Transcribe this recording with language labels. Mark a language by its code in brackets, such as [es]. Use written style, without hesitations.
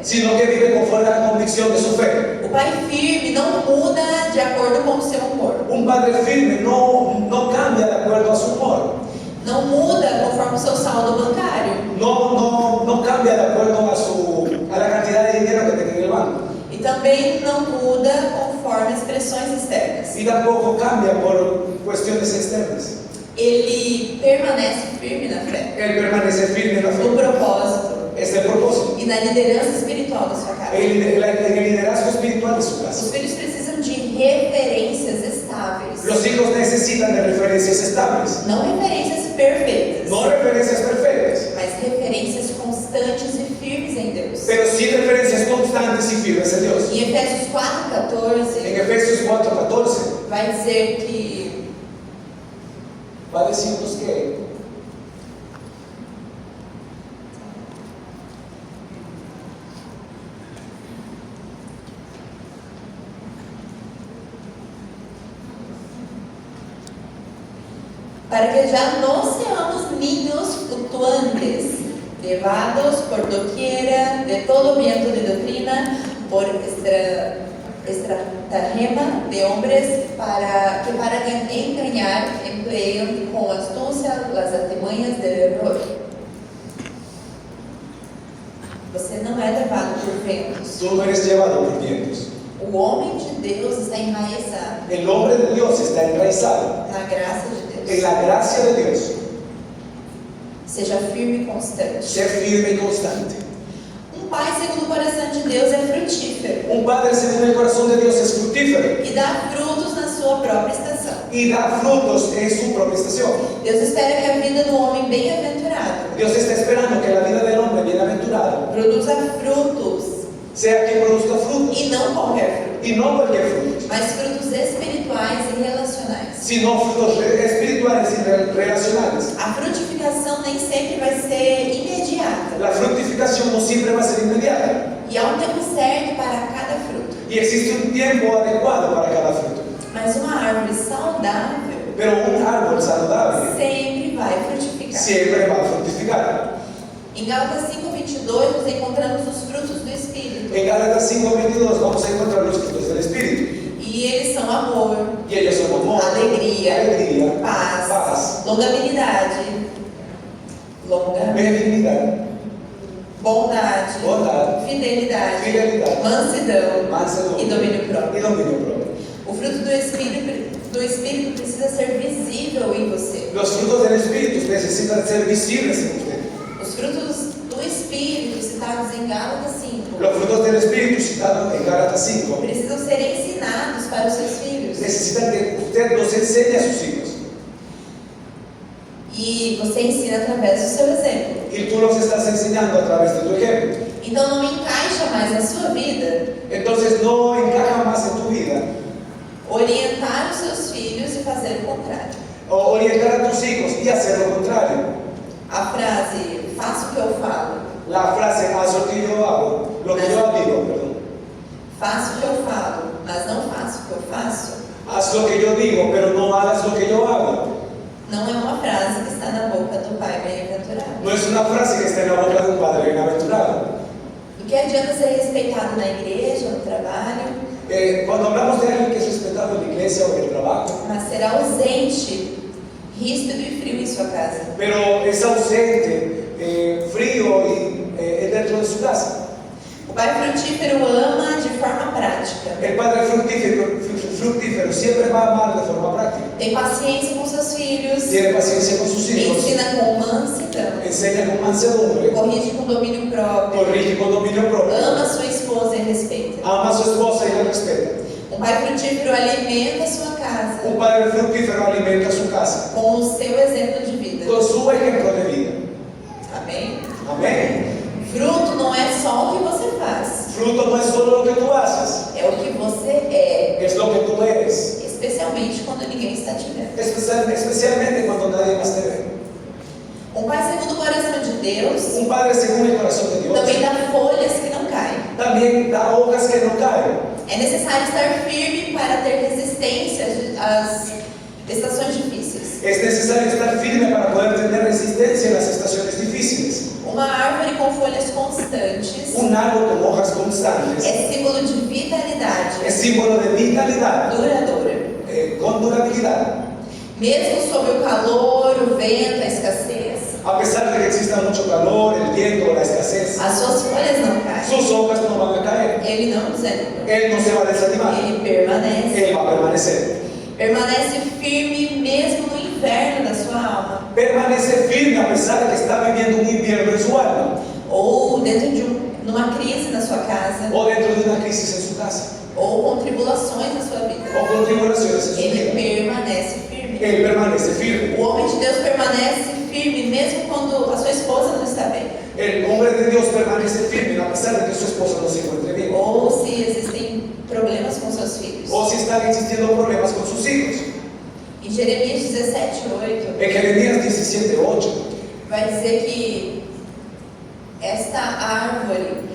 [es] sino que vive conforme a la convicción de su fe. [pt] O pai firme não muda de acordo com o seu humor, [es] Un padre firme no cambia de acuerdo a su humor, [pt] não muda conforme o seu saldo bancário, [es] no cambia de acuerdo a la cantidad de dinero que tenga en el banco, [pt] e também não muda conforme as pressões externas. [es] y tampoco cambia por cuestiones externas. [pt] Ele permanece firme na fé, [es] Él permanece firme en la [pt] no [es] fe. propósito Este es el propósito. [pt] e na liderança espiritual da sua casa. [es] En el liderazgo espiritual de su [pt] Os [es] casa. [pt] filhos precisam de referências estáveis, [es] Los hijos necesitan de referencias estables, [pt] não referências perfeitas, [es] no referencias perfectas, [pt] mas referências constantes e firmes em Deus. [es] pero sí referencias constantes y firmes en Dios. [pt] Em Efésios 4:14 [es] En Efesios 4:14 [pt] vai dizer que [es] va a decirnos que [pt] para que já não [es] seamos niños [pt] flutuantes, levados [es] por doquiera de todo viento de doctrina, por estratagema de hombres que para engañar emplean con astucia las artimanhas del error. [pt] Você não é levado por ventos. [es] tú no eres llevado por vientos. [pt] O homem de Deus está enraizado [es] El hombre de Dios está enraizado [pt] na graça de Deus. [es] en la gracia de Dios. [pt] Seja firme e constante. [es] Ser firme y constante. [pt] Um pai segundo o coração de Deus é frutífero [es] Un padre según el corazón de Dios es fructífero [pt] e dá frutos na sua própria estação. [es] y da frutos en su propia estación. [pt] Deus espera que a vida do homem bem-aventurado [es] Dios está esperando que la vida del hombre bienaventurado [pt] produza frutos [es] sea que produzca frutos, [pt] e não qualquer fruto, [es] y no cualquier fruto, [pt] mas frutos espirituais e relacionais. [es] sino frutos espirituales y relacionales. [pt] A frutificação nem sempre vai ser imediata, [es] La fructificación no siempre va a ser inmediata, [pt] e há um tempo certo para cada fruto. [es] y existe un tiempo adecuado para cada fruto. [pt] Mas uma árvore saudável [es] Pero un árbol saludable [pt] sempre vai frutificar. [es] siempre va a fructificar. [pt] Em Gálatas 5:22 nós encontramos os frutos do Espírito. [es] En Gálatas 5:22 vamos a encontrar los frutos del Espíritu. [pt] E eles são amor, [es] Y ellos son amor, [pt] alegria, paz, [es] paz, [pt] longanimidade, [es] benignidad, [pt] bondade, [es] bondade, [pt] fidelidade, [es] fidelidad, [pt] mansidão [es] mansedumbre [pt] e domínio [es] y [pt] próprio. [es] dominio propio. [pt] O fruto do Espírito precisa ser visível em você. [es] Los frutos del Espíritu necesitan ser visibles en usted. [pt] Os frutos do Espírito, citados em Gálatas 5, [es] Los frutos del Espíritu citados en Gálatas 5 [pt] precisam ser ensinados para os seus filhos. [es] necesitan que usted los enseñe a sus hijos. [pt] E você ensina através do seu exemplo. [es] Y tú los estás enseñando a través de tu ejemplo. [pt] Então não encaixa mais na sua vida [es] Entonces no encaja más en tu vida [pt] orientar os seus filhos e fazer o contrário. [es] o orientar a tus hijos y hacer lo contrario. [pt] A frase, faço o que eu falo, [es] La frase, haz lo que yo hago, lo que yo digo, perdón. [pt] faço o que eu falo, mas não faço o que eu faço, [es] Haz lo que yo digo, pero no hagas lo que yo hago. [pt] não é uma frase que está na boca do pai bem-aventurado. [es] No es una frase que está en la boca de un padre bienaventurado. [pt] Do que adianta ser respeitado na igreja, no trabalho, [es] Cuando hablamos de alguien que es respetado en la iglesia o en el trabajo, [pt] mas ser ausente, ríspido e frio em sua casa? [es] pero es ausente, frío y dentro de su casa. [pt] O pai frutífero ama de forma prática. [es] El padre fructífero siempre va a amar de forma práctica. [pt] Tem paciência com seus filhos, [es] Tiene paciencia con sus hijos, [pt] ensina com mansidão, [es] enseña con mansedumbre, [pt] corrige com domínio próprio, [es] corrige con dominio propio, [pt] ama sua esposa e respeita. [es] ama a su esposa y la respeta. [pt] Um pai frutífero alimenta a sua casa [es] Un padre fructífero alimenta su casa [pt] com o seu exemplo de vida. [es] con su ejemplo de vida. [pt] Amém? [es] Amén. [pt] Fruto não é só o que você faz, [es] Fruto no es solo lo que tú haces, [pt] é o que você é, [es] es lo que tú eres, [pt] especialmente quando ninguém está te vendo. [es] especialmente cuando nadie más te ve. [pt] Um pai segundo o coração de Deus [es] Un padre según el corazón de Dios [pt] também dá folhas que não caem. [es] también da hojas que no caen. [pt] É necessário estar firme para ter resistência às estações difíceis. [es] Es necesario estar firme para poder tener resistencia en las estaciones difíciles. [pt] Uma árvore com folhas constantes [es] Un árbol con hojas constantes [pt] é símbolo de vitalidade [es] es símbolo de vitalidad, [pt] duradoura. [es] con durabilidad. [pt] Mesmo sob o calor, o vento, a escassez, [es] A pesar de que exista mucho calor, el viento, la escasez, [pt] as suas folhas não caem. [es] sus hojas no van a caer. [pt] Ele não desanima. [es] Él no se va a desanimar, [pt] Ele permanece. [es] él va a permanecer. [pt] Permanece firme mesmo no inverno da sua alma. [es] Permanece firme a pesar de que está viviendo un invierno en su alma, [pt] Ou dentro de numa crise na sua casa. [es] o dentro de una crisis en su casa, [pt] Ou com tribulações na sua vida. [es] o con tribulaciones en su [pt] Ele [es] vida. [pt] permanece firme. [es] Él permanece firme. [pt] O homem de Deus permanece firme mesmo quando a sua esposa não está bem. [es] El hombre de Dios permanece firme a pesar de que su esposa no se encuentre bien, [pt] Ou se existem problemas com seus filhos. [es] o si están existiendo problemas con sus hijos. [pt] Em Jeremias 17:8 [es] En Jeremías 17:8 [pt] vai dizer que esta árvore